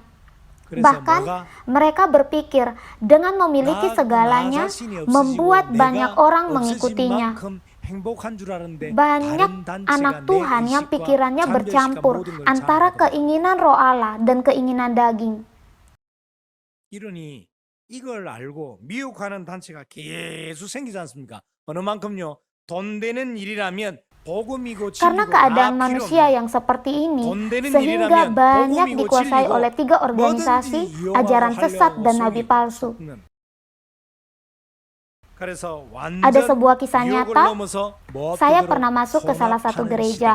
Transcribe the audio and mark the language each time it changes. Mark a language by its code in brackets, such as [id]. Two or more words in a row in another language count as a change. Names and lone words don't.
[id] Bahkan mereka berpikir dengan memiliki segalanya membuat banyak orang mengikutinya. Banyak anak Tuhan yang pikirannya bercampur antara keinginan roh Allah dan keinginan daging. [ko] 이러니 이걸 알고 미혹하는 단체가 계속 생기지 않습니까? 어느 만큼요? 돈 되는 일이라면 복음이고 [id] Karena keadaan manusia yang seperti ini, sehingga banyak dikuasai oleh 3 organisasi, ajaran sesat dan nabi palsu. Ada sebuah kisah nyata, saya pernah masuk ke salah satu gereja.